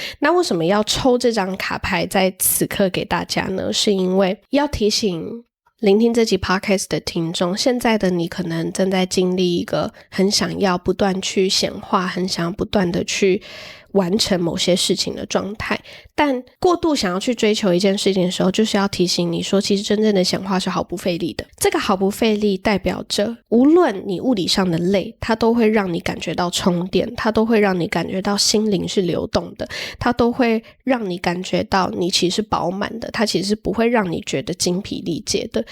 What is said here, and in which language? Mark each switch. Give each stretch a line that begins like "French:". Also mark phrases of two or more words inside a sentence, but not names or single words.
Chinese: 那為什麼要抽這張卡牌在此刻給大家呢？是因為要提醒聆聽這集 podcast 的聽眾，現在的你可能正在經歷一個很想要不斷去顯化，很想要不斷的去完成某些事情的狀態，但過度想要去追求一件事情的時候，就是要提醒你說，其實真正的顯化是毫不費力的。這個毫不費力代表着，無論你物理上的累，它都會讓你感覺到充電，它都會讓你感覺到心靈是流動的，它都會讓你感覺到你其實是飽滿的，它其實不會讓你覺得精疲力竭的。